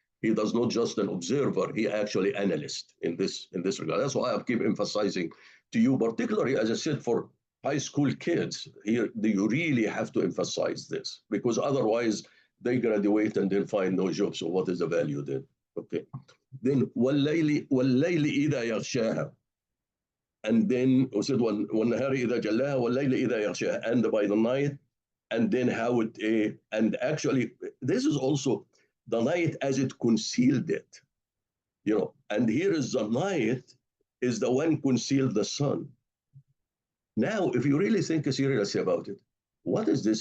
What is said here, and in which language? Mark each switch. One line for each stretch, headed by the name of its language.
English: He does not just an observer, he actually analyst in this regard. That's why I keep emphasizing to you, particularly, as I said, for high school kids, here you really have to emphasize this, because otherwise they graduate and they'll find no job. So what is the value then? Okay.
Arabic: Then وَاللَّيْلِ إِذَا يَغْشَاهَا.
English: And then we said
Arabic: وَالنَّهَارِ إِذَا جَلَّاهَا وَاللَّيْلِ إِذَا يَغْشَاهَا.
English: And by the night, and then how it, and actually, this is also the night as it concealed it. And here is the night is the one concealed the sun. Now, if you really think seriously about it, what is this?